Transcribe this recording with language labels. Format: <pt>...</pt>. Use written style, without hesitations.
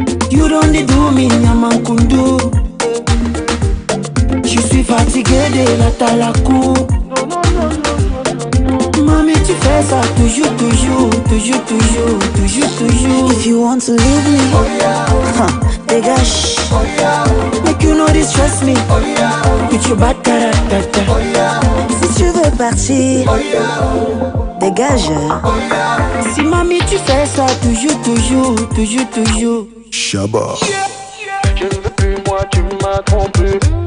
<en>You don't do me, yaman kundu.</en> <fr>Je suis fatigué de la talakou. Mami, tu fais ça toujours, toujours, toujours, toujours, toujours, toujours.</fr> <en>If you want to leave me,</en> <fr>dégage.</fr> <en>Make you know this, trust me. With your bad character.</en> <fr>Si tu veux partir, dégage. Si mami, tu fais ça toujours, toujours, toujours, toujours. Shabba. Je ne veux plus, moi, tu m'as trompé.</fr>